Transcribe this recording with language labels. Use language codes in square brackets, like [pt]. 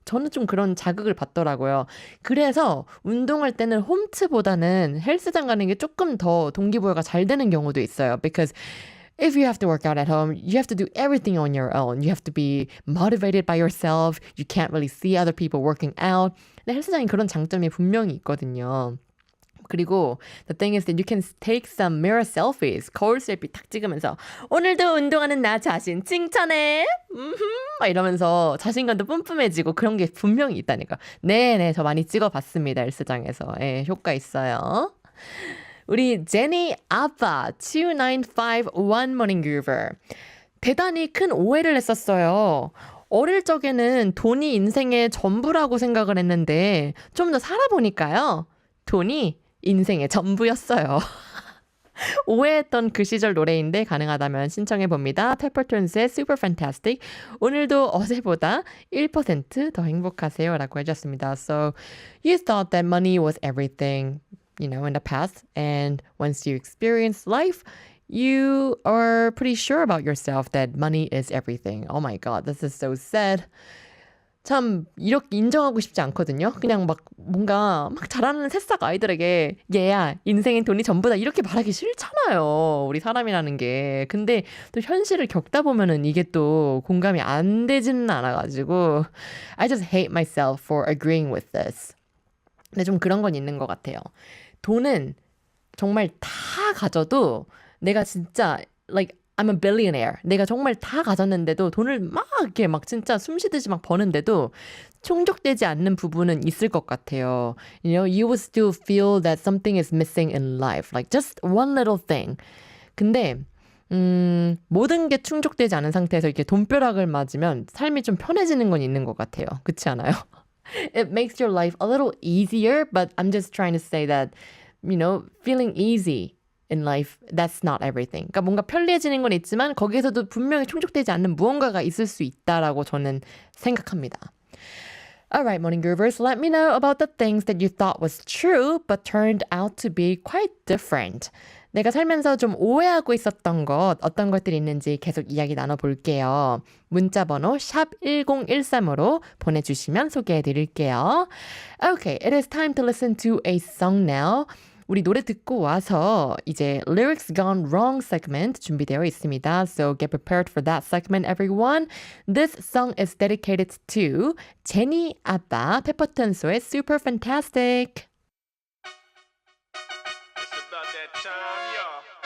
[ko] 저는 좀 그런 자극을 받더라고요. 그래서 운동할 때는 홈트보다는 헬스장 가는 게 조금 더 동기부여가 잘 되는 경우도 있어요. [en] Because if you have to work out at home, you have to do everything on your own. You have to be motivated by yourself. You can't really see other people working out. [ko] 근데 헬스장이 그런 장점이 분명히 있거든요. 그리고 [en] the thing is that you can take some mirror selfies. [ko] 거울 셀피 탁 찍으면서 오늘도 운동하는 나 자신 칭찬해. 막 이러면서 자신감도 뿜뿜해지고 그런 게 분명히 있다니까. 네네, 저 많이 찍어봤습니다. 헬스장에서. 예, 효과 있어요. 우리 제니 아빠 2951 Morning Groover. 대단히 큰 오해를 했었어요. 어릴 적에는 돈이 인생의 전부라고 생각을 했는데 좀 더 살아보니까요. 돈이 인생의 전부였어요. 오해했던 그 시절 노래인데 가능하다면 신청해봅니다. 페퍼톤스의 Super Fantastic. 오늘도 어제보다 1% 더 행복하세요 라고 해주셨습니다. [en] So you thought that money was everything, you know, in the past. And once you experience life, you are pretty sure about yourself that money is everything. Oh my God, this is so sad. [ko] 참 이렇게 인정하고 싶지 않거든요. 그냥 막 뭔가 막 잘하는 새싹 아이들에게 얘야 인생엔 돈이 전부다 이렇게 말하기 싫잖아요. 우리 사람이라는 게. 근데 또 현실을 겪다 보면은 이게 또 공감이 안 되지는 않아가지고 [en] I just hate myself for agreeing with this. [ko] 근데 좀 그런 건 있는 것 같아요. 돈은 정말 다 가져도 내가 진짜 [en] like I'm a billionaire. [ko] 내가 정말 다 가졌는데도 돈을 막 이렇게 막 진짜 숨쉬듯이 막 버는데도 충족되지 않는 부분은 있을 것 같아요. [en] You know, you will still feel that something is missing in life. Like just one little thing. [ko] 근데 모든 게 충족되지 않은 상태에서 이렇게 돈벼락을 맞으면 삶이 좀 편해지는 건 있는 것 같아요. 그렇지 않아요? [en] It makes your life a little easier, but I'm just trying to say that, you know, feeling easy in life, that's not everything. [ko] 그러니까 뭔가 편리해지는 건 있지만 거기에서도 분명히 충족되지 않는 무언가가 있을 수 있다라고 저는 생각합니다. [en] Alright, Morning Groovers, let me know about the things that you thought was true but turned out to be quite different. [ko] 내가 살면서 좀 오해하고 있었던 것, 어떤 것들이 있는지 계속 이야기 나눠볼게요. 문자번호 샵 1013으로 보내주시면 소개해드릴게요. [en] Okay, it is time to listen to a song now. [ko] 우리 노래 듣고 와서 이제 Lyrics Gone Wrong segment 준비되어 있습니다. [en] So get prepared for that segment, everyone. This song is dedicated to 제니 아빠 페퍼톤스의 Super Fantastic. It's about that time, y'all.